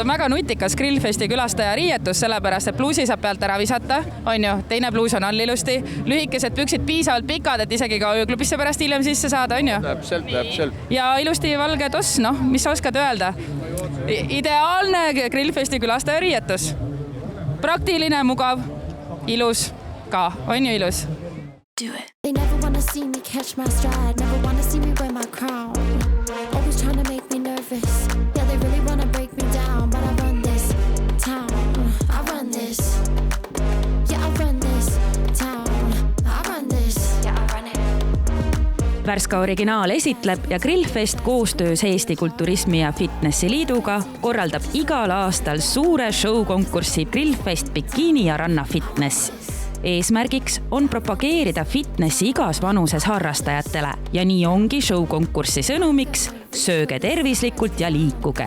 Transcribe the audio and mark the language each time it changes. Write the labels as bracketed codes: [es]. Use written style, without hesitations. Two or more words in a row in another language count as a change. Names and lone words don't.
[et] On väga nutikas Grillfesti külastaja riietus, sellepärast, et pluusi saab pealt ära visata, on ju, teine pluus on all ilusti, lühikesed püksid piisavalt pikad, et isegi ka ööklubisse pärast hiljem sisse saada, on ju? Täpselt. Ja ilusti valge toss, noh, mis sa oskad öelda? Ideaalne Grillfesti külastaja riietus. Praktiline, mugav, ilus ka, on ju ilus? [en] They never wanna see me catch my stride, never wanna see me wear my crown. Always trying to make me nervous. Yeah, they really wanna break me down, but I run this town. I run this. Yeah, I run this town. I run this. Yeah, I run it. [et] Värska originaal esitleb ja Grillfest koostöös Eesti Kulturismi ja Fitnessi Liiduga korraldab igal aastal suure show-konkurssi Grillfest Bikini ja Ranna Fitness. Eesmärgiks on propageerida fitnessi igas vanuses harrastajatele ja nii ongi show-konkurssi sõnumiks sööge tervislikult ja liikuge.